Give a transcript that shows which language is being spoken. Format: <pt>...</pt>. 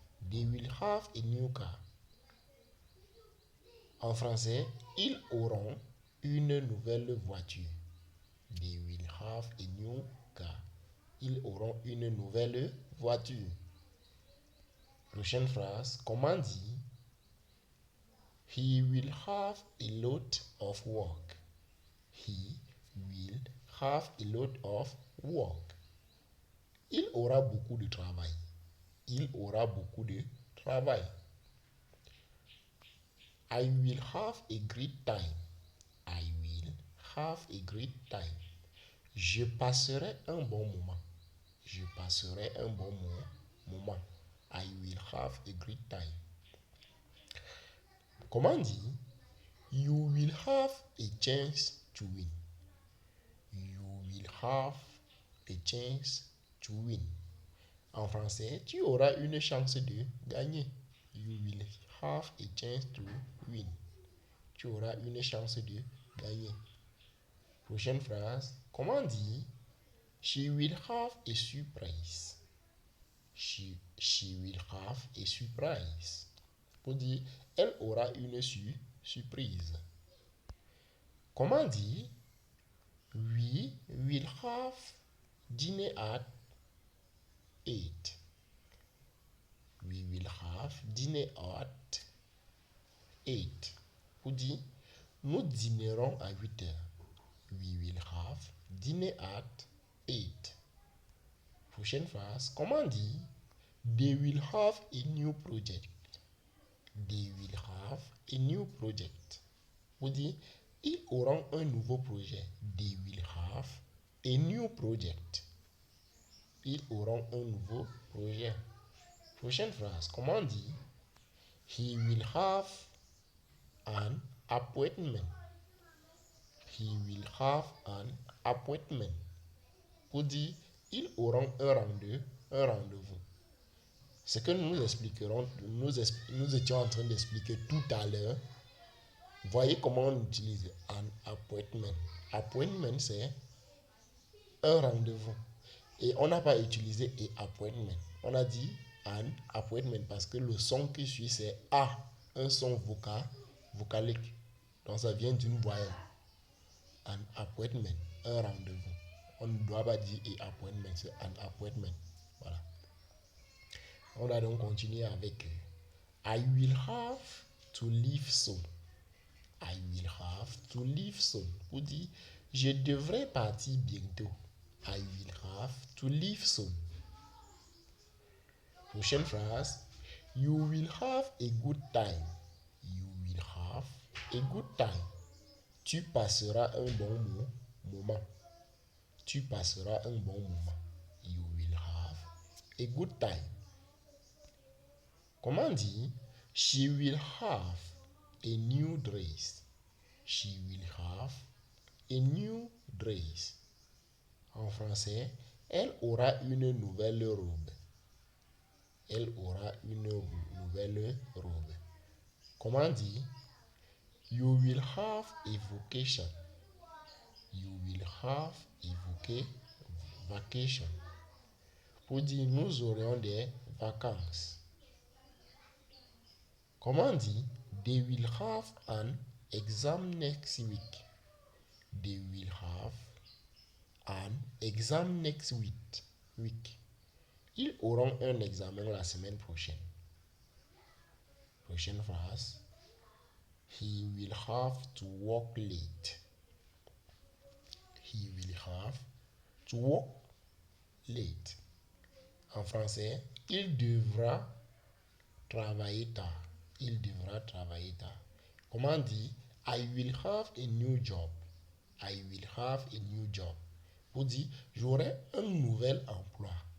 <en>They will have a new car.</en> <fr>En français, ils auront une nouvelle voiture.</fr> <en>They will have a new car.</en> <fr>Ils auront une nouvelle voiture. Prochaine phrase. Comment dire?</fr> <en>He will have a lot of work. He will have a lot of work.</en> <fr>Il aura beaucoup de travail. Il aura beaucoup de travail.</fr> <en>I will have a great time. I will have a great time.</en> <fr>Je passerai un bon moment. Je passerai un bon moment.</fr> <en>I will have a great time.</en> <fr>Comment dire?</fr> <en>You will have a chance to win. You will have a chance to win.</en> <fr>En français, tu auras une chance de gagner.</fr> <en>You will have a chance to win.</en> <fr>Tu auras une chance de gagner. Prochaine phrase. Comment dire?</fr> <en>She will have a surprise. She will have a surprise.</en> <fr>Pour dire, elle aura une surprise. Comment dire?</fr> <en>We will have dinner at 8. We will have dinner at 8.</en> <fr>Pour dire, nous dînerons à 8 heures.</fr> <en>We will have dinner at 8.</en> <fr>Prochaine phrase. Comment dire?</fr> <en>They will have a new project. They will have a new project.</en> <fr>Pour dire, ils auront un nouveau projet.</fr> <en>They will have a new project.</en> <fr>Ils auront un nouveau projet. Prochaine phrase. Comment dire?</fr> <en>He will have an appointment. He will have an appointment.</en> <fr>Pour dire, ils auront un rendez-vous. Ce que nous expliquerons, nous étions en train d'expliquer tout à l'heure. Voyez comment on utilise</fr> <en>an appointment.</en> <fr>Appointment, c'est un rendez-vous. Et on n'a pas utilisé</fr> <en>a appointment.</en> <fr>On a dit</fr> <en>an appointment</en> <fr>parce que le son qui suit, c'est A, un son vocalique. Donc ça vient d'une voyelle.</fr> <en>An appointment,</en> <fr>un rendez-vous. On ne doit pas dire</fr> <en>a appointment,</en> <fr>c'est</fr> <en>an appointment.</en> <fr>Voilà. On a donc continué avec</fr> <en>I will have to leave soon. I will have to leave soon.</en> <fr>Pour dire, je devrais partir bientôt.</fr> <en>I will have to leave soon.</en> <fr>Prochaine phrase.</fr> <en>You will have a good time. You will have a good time.</en> <fr>Tu passeras un bon moment. Tu passeras un bon moment.</fr> <en>You will have a good time.</en> <fr>Comment dire?</fr> <en>She will have a new dress. She will have a new dress.</en> <fr>En français, elle aura une nouvelle robe. elle aura une nouvelle robe. Comment dire?</fr> <en>You will have a vacation. You will have a vacation.</en> <fr>Pour dire nous aurons des vacances. Comment dire?</fr> <en>They will have an exam next week. They will have an exam next week.</en> <fr>Ils auront un examen la semaine prochaine. Prochaine phrase.</fr> <en>He will have to work late. He will have to work late.</en> <fr>En français, il devra travailler tard. Il devra travailler tard. Comment dire?</fr> <en>I will have a new job. I will have a new job.</en> <fr>Pour dire, j'aurai un nouvel emploi.</fr>